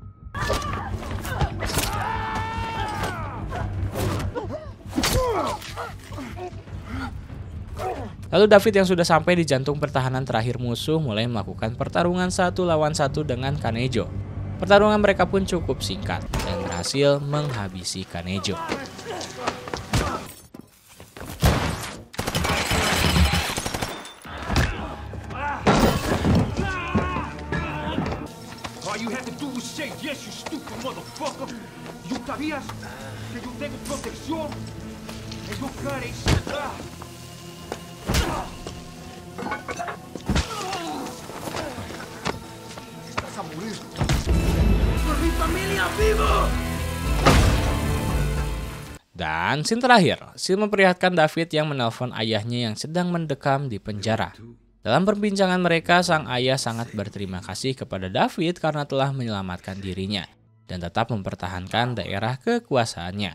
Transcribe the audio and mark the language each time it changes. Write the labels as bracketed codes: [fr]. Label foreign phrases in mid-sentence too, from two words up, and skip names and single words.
[id] Lalu David yang sudah sampai di jantung pertahanan terakhir musuh mulai melakukan pertarungan 1 lawan 1 dengan Kanejo. Pertarungan mereka pun cukup singkat dan berhasil menghabisi Kanejo. [en] All you had to do was say yes, you stupid motherfucker. [es] You sabías que yo tengo protección en your cara. Estás a morir. ¡Por mi familia vivo! [id] Dan scene terakhir, Scene memperlihatkan David yang menelpon ayahnya yang sedang mendekam di penjara. Dalam perbincangan mereka, sang ayah sangat berterima kasih kepada David karena telah menyelamatkan dirinya dan tetap mempertahankan daerah kekuasaannya.